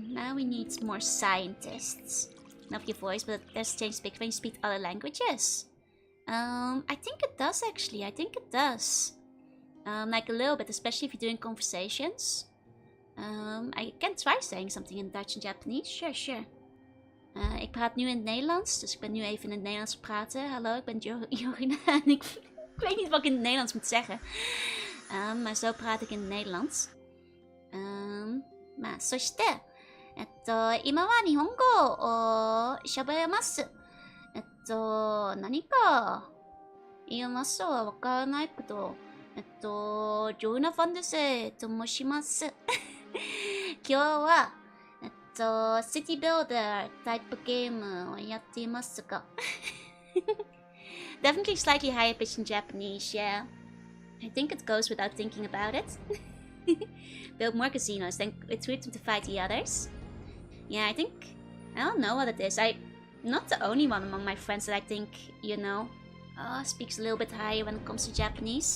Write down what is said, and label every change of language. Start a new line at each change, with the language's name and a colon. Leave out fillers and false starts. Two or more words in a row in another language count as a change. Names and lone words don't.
English: Now we need more scientists. Not your voice, but there's change speak when you speak other languages. I think it does actually. I think it does. Like a little bit, especially if you're doing conversations. I can try saying something in Dutch and Japanese. Sure.
Dutch: Ik praat nu in het Nederlands, dus ik ben nu even in het Nederlands praten. Hallo, ik ben Jorina en ik weet niet wat ik in het Nederlands moet zeggen. Maar zo praat ik in het Nederlands.
Japanese: まあ、そして、今は日本語を喋れます。何か言いますはわからないけど、ジョーナ・ファンデセと申します。今日は、シティビルダータイプゲームをやっていますが。
English: Definitely slightly higher pitched in Japanese, yeah. I think it goes without thinking about it. Build more casinos, then recruit them to fight the others. Yeah, I don't know what it is. I'm not the only one among my friends that I think, you know, speaks a little bit higher when it comes to Japanese.